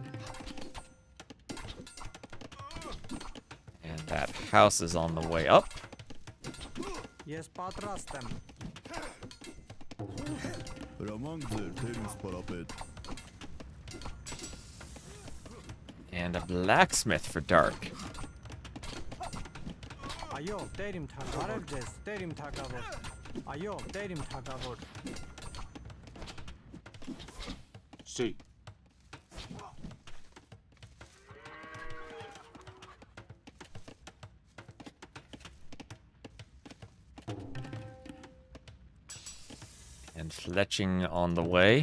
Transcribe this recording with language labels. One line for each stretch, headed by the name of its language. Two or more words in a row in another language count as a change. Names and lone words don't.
English: And that house is on the way up.
Armenian: Ես պատրաստ եմ։ Հրամանք ձեր, թեր ինձ պարապետ։
English: And a blacksmith for Dark.
Armenian: Այո, տեր իմ թագավոր։ Բարև ձեզ, տեր իմ թագավոր։ Այո, տեր իմ թագավոր։
English: See. And fletching on the way.